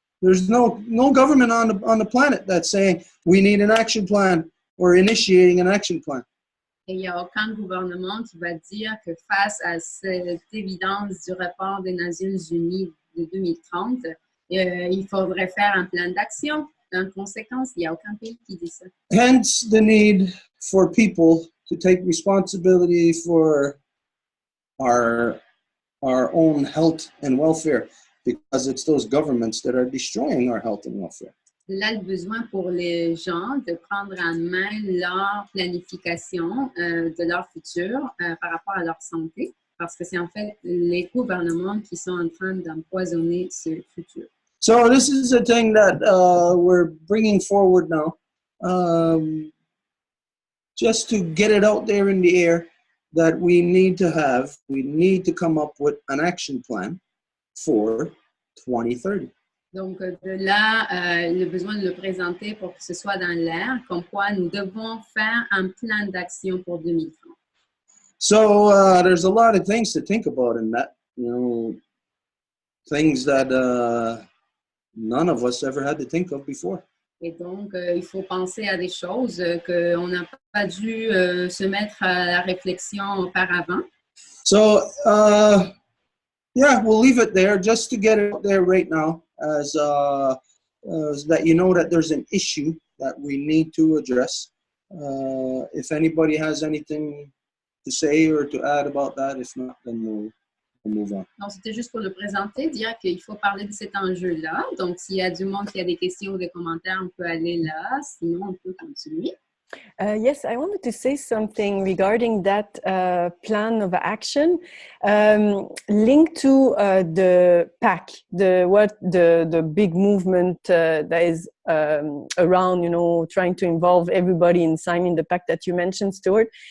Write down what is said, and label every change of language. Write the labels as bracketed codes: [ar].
[en] There's no government on the planet that's saying we need an action plan or initiating an action plan. [fr] Et il n'y a aucun gouvernement qui va dire que face à cette évidence du rapport des Nations Unies de 2030, il faudrait faire un plan d'action. En conséquence, il n'y a aucun pays qui dit ça. [en] Hence the need for people to take responsibility for our own health and welfare, because it's those governments that are destroying our health and welfare. [fr] Là, le besoin pour les gens de prendre en main leur planification de leur futur par rapport à leur santé, parce que c'est en fait les gouvernements qui sont en train d'empoisonner ce futur. [en] So this is a thing that we're bringing forward now, just to get it out there in the air that we need to come up with an action plan for 2030. [fr] Donc, de là, le besoin de le présenter pour que ce soit dans l'air, comme quoi nous devons faire un plan d'action pour 2030. [en] So there's a lot of things to think about in that, things that none of us ever had to think of before. [fr] Et donc, il faut penser à des choses qu'on n'a pas dû se mettre à la réflexion auparavant. [en] So, yeah, we'll leave it there just to get it out there right now as that you know that there's an issue that we need to address. If anybody has anything to say or to add about that, if not, then we'll move on. [fr] Donc, c'était juste pour le présenter, dire qu'il faut parler de cet enjeu-là. Donc, s'il y a du monde qui a des questions ou des commentaires, on peut aller là. Sinon, on peut continuer. [en] Yes, I wanted to say something regarding that plan of action, linked to the PAC, the big movement that is around, trying to involve everybody in signing the PAC that you mentioned, Stuart.